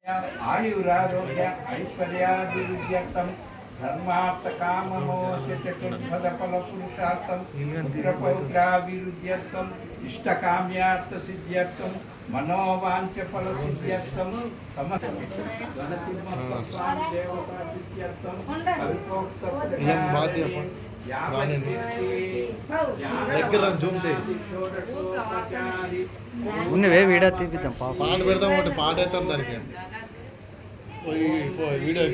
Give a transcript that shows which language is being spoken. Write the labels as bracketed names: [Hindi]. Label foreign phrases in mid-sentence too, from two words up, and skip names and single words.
[Sanskrit] आयुरारोग्य ऐश्वर्याभिवृद्ध्यर्थं धर्मार्थ काममोक्ष चतुर्पद फल पुरुषार्थं पुत्रपौत्राभिवृद्ध्यर्थं इष्टकाम्यार्थ सिद्ध्यर्थं मनोवांच फल सिद्ध्यर्थं समस्त देवता सिद्ध्यर्थं कल्पोक्त [Telugu] ఉన్నవే వీడియో తీపిద్దాం పాట పెడతాం ఒకటి పాట వేస్తాం దానికి వీడియోకి